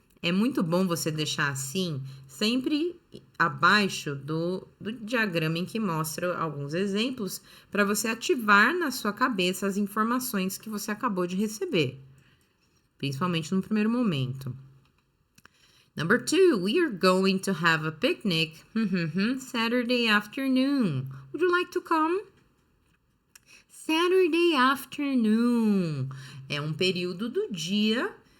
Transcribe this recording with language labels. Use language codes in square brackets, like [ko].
[pt] É muito bom você deixar assim, sempre abaixo do diagrama em que mostra alguns exemplos, para você ativar na sua cabeça as informações que você acabou de receber, principalmente no primeiro momento. [en] Number 2, we are going to have a picnic Saturday afternoon. Would you like to come? Saturday afternoon [pt] é um período do dia.